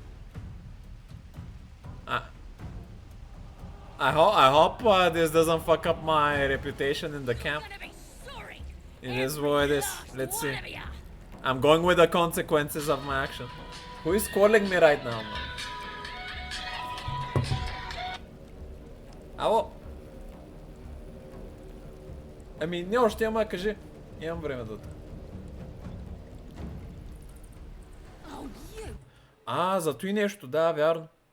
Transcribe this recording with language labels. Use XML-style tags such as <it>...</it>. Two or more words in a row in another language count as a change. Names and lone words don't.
<en>I hope this doesn't fuck up my reputation in the camp. It is what it is. Let's see. I'm going with the consequences of my action. Who is calling me right now, man?</en> <bg>Ало? Ами, не още ама, кажи. Имам време да... А, зато и нещо, да, вярно.</bg>